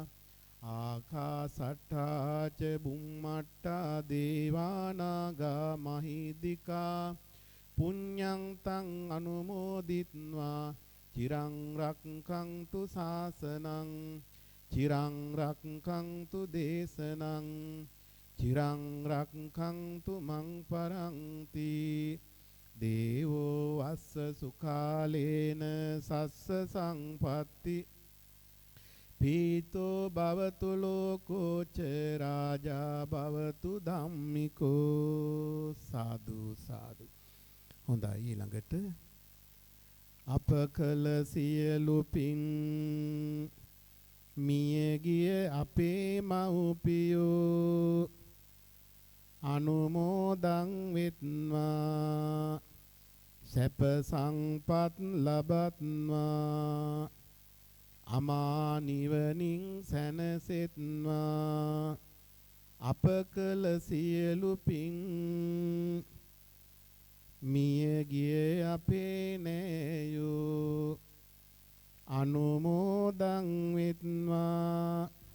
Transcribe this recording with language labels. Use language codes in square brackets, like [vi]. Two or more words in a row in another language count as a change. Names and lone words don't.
[pi] ආකාසට්ඨා ච බුම්මට්ඨා දේවානාගා මහිද්దికා පුඤ්ඤං තං අනුමෝදිත්වා චිරං රක්ඛන්තු ශාසනං චිරං රක්ඛන්තු දේශනං චිරං රක්ඛන්තු මං පරන්ති දේවෝ වස්ස සුඛාලේන සස්ස සංපත්ති පීතෝ භවතු ලෝකෝ ච රාජා භවතු ධම්මිකෝ සාදු සාදු. [si] හොඳයි ඊළඟට අප කළ සියලු පින් මියගිය අපේ මව්පියෝ අනුමෝදන් වෙත්වා සැප සංපත් ලබත්වා අමා නිවනින් සැනසෙත්වා අප කළ සියලු පින් මියගිය අපේ නෑයෝ අනුමෝදන් වෙත්වා